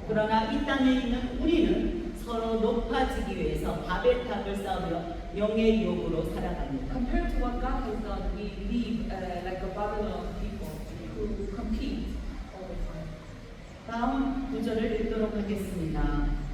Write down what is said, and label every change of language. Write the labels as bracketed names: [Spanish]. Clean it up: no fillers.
[Korean] 그러나 이 땅에 있는 우리는 서로 높아지기 위해서 바벨탑을 쌓으며 영의 유혹으로 살아갑니다. [English] Compared to what God has done, we live like a Babylon people who compete all the time. [Korean] 다음 구절을 읽도록 하겠습니다.